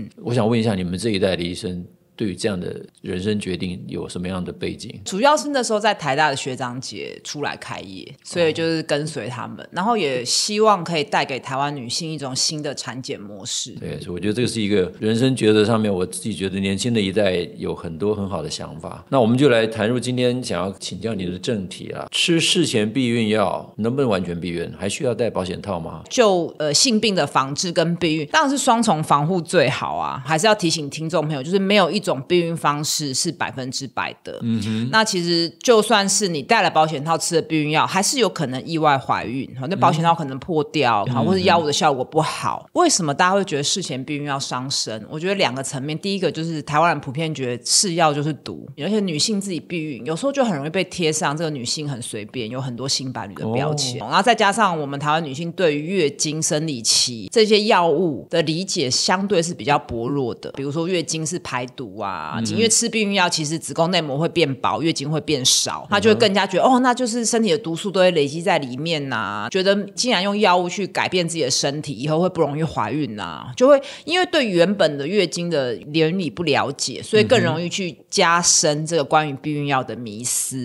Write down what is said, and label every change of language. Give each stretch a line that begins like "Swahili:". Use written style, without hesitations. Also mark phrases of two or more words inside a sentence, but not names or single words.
Chinese: 我想問一下，你們這一代的醫生對於這樣的人生決定有什麼樣的背景？主要是那時候在台大的學長姐出來開業，所以就是跟隨他們，然後也希望可以帶給台灣女性一種新的產檢模式。對，所以我觉得這個是一個人生抉擇上面，我自己覺得年輕的一代有很多很好的想法。那我們就來談入今天想要請教你的正題啊，吃事前避孕藥能不能完全避孕？還需要戴保險套嗎？就性病的防治跟避孕，當然是雙重防護最好啊。還是要提醒听众朋友，就是沒有一种避孕方式是100%的。那其實就算是你戴了保險套吃了避孕藥，還是有可能意外懷孕，那保險套可能破掉，或是藥物的效果不好。為什麼大家會覺得事前避孕藥傷身？我覺得2個層面，第一個就是台灣人普遍覺得是藥就是毒，而且女性自己避孕有時候就很容易被貼上這個女性很隨便，有很多性伴侶的標籤。然後再加上我們台灣女性對於月經生理期這些藥物的理解相對是比較薄弱的，比如說月經是排毒啊，因為吃避孕藥其實子宮內膜會變薄，月經會變少，他就會更加覺得那就是身體的毒素都會累積在裡面啊，覺得既然用藥物去改變自己的身體，以後會不容易懷孕啊，就會因為對原本的月經的原理不了解，所以更容易去加深這個關於避孕藥的迷思。